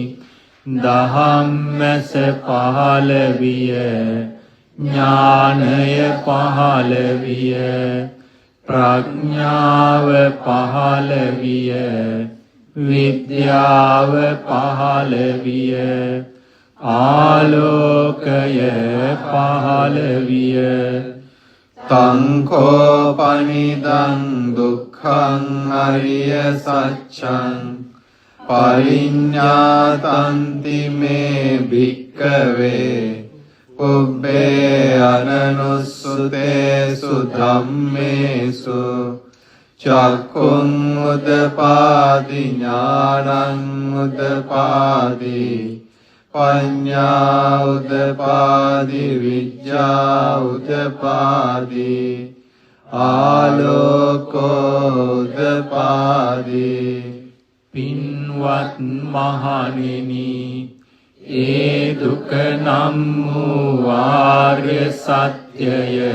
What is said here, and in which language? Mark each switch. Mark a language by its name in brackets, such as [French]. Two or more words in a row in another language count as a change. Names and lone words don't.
[Sinhala] දහම්මැස පහළ විය, ඥානය පහළ විය, ප්‍රඥාව පහළ විය, විද්‍යාව පහළ විය, ආලෝකය පහළ විය. [Pali] තංකෝපනිදං දුක්ඛං අරිය සත්‍යං පරිඤ්ඤාතන්ති මේ භික්ඛවේ පුබ්බේ අනනුස්සුතේසු ධම්මේසු චක්ඛුං උදපාදි ඥානං උදපාදි පඤ්ඤා උදපාදි විඤ්ඤා උදපාදි ආලෝකෝ උදපාදි. [Sinhala] පින්වත් මහණෙනි, ඒ දුක නම් වූ ආර්ය සත්‍යය